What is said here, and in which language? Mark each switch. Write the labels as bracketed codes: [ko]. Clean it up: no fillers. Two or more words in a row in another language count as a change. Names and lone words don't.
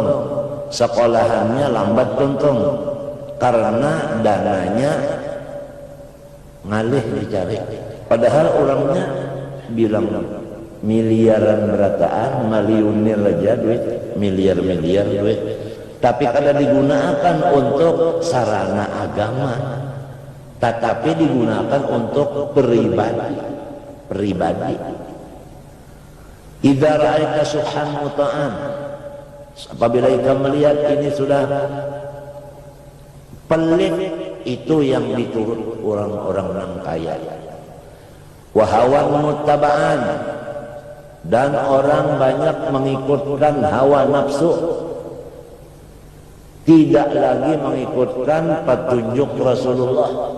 [bjn] Sekolahannya lambat tuntung. Karena dananya ngalih dicari, padahal orangnya bilang miliaran berataan, miliunir aja duit, miliar duit, tapi kada digunakan untuk sarana agama, tetapi digunakan untuk pribadi. [ar] إذا رأيت شحا مطاعا, [bjn] apabila ikam melihat ini sudah pelit, itu yang diturut orang-orang kaya. [ar] وهوى متبعا, [id] dan orang banyak mengikutkan hawa nafsu, tidak lagi mengikutkan petunjuk Rasulullah.